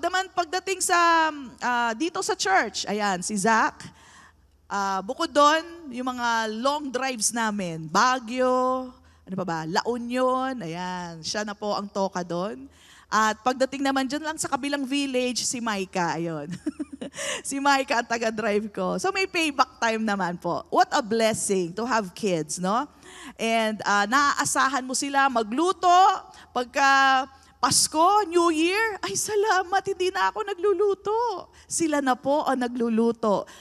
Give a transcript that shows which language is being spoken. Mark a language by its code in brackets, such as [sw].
[tl] Pagdating sa, dito sa church, ayan, si Zach, bukod doon, yung mga long drives namin, Baguio, ano pa ba, La Union, ayan, siya na po ang toka doon. At pagdating naman dyan lang sa kabilang village, si Micah, ayun. Si Micah ang taga-drive ko. So may payback time naman po. [en] What a blessing to have kids, no? [tl] And naaasahan mo sila magluto. Pagka Pasko, New Year, ay salamat, hindi na ako nagluluto. Sila na po ang nagluluto.